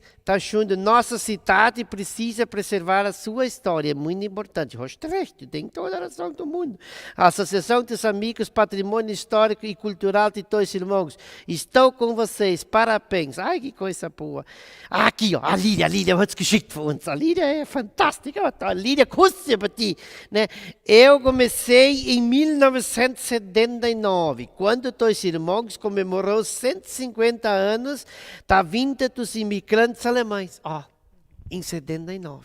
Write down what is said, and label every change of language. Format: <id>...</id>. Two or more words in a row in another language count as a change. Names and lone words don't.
<pt>Está achando, nossa cidade precisa preservar a sua história, é muito importante. Rostrecht, tem toda a razão do mundo. A Associação dos Amigos Patrimônio Histórico e Cultural de Dois Irmãos, estou com vocês, parabéns. Ai, que coisa boa. Aqui, ó, a Lídia</pt> <de>hat es geschickt für uns.</de> <pt>A Lídia é fantástica, a Lídia custa para ti. Né? Eu comecei em 1979, quando Dois Irmãos comemorou 150 anos da vinda dos imigrantes alemães, em 79.</pt>